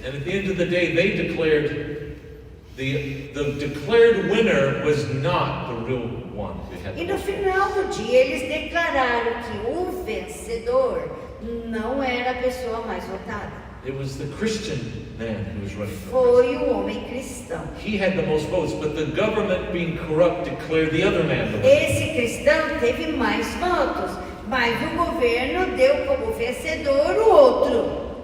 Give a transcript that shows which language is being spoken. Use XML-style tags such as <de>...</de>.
<en>And at the end of the day, they declared the declared winner was not the real one who had.</en> <pt>E no final do dia eles declararam que o vencedor não era a pessoa mais votada.</pt> <en>It was the Christian man who was running for</en> <pt>Foi o homem cristão.</pt> <en>He had the most votes, but the government, being corrupt, declared the other man the winner.</en> <pt>Esse cristão teve mais votos, mas o governo deu como vencedor o outro.</pt>